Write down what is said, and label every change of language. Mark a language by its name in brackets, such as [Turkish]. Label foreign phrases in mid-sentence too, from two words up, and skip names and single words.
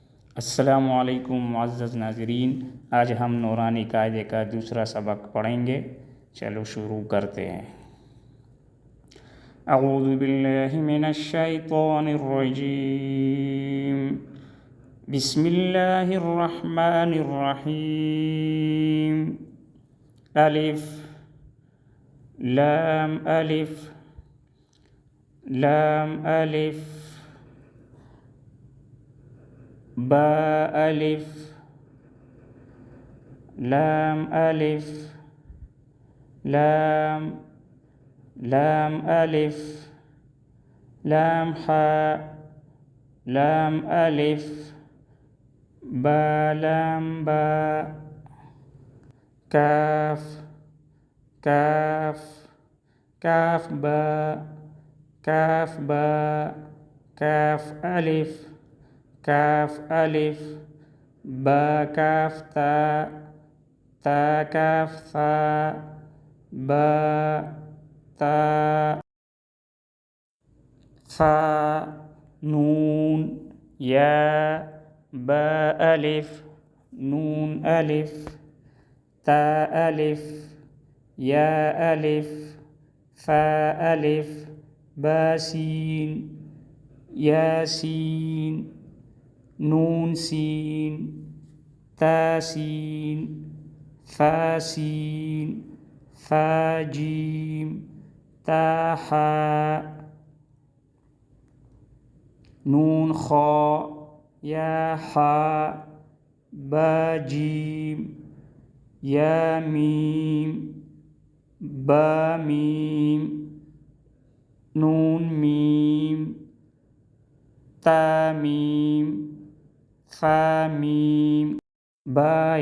[Hindi] अस्सलामुअलैकुम मुअज़्ज़ज़ नाज़रीन, आज हम नूरानी कायदे का दूसरा सबक पढ़ेंगे। चलो शुरू करते हैं। [Arabic] أعوذ بالله من الشيطان الرجيم، بسم الله الرحمن الرحيم. [Hindi] अलिफ लाम अलिफ लाम अलिफ बा अलिफ लाम अलिफ लाम लाम अलिफ लाम हा लाम अलिफ बा लाम बा काफ काफ काफ बा काफ बा काफ अलिफ काफ अलिफ बा काफ ता ता काफ सा बा ता सा नून या बा अलिफ नून अलिफ ता अलिफ या अलिफ सा अलिफ बा सीन या सीन नून सीन ता सीन सा सीन सा जीम ता हा नून खा या हा बा जीम या मीम बा मीम नून मीम ता मीम सा मीम बा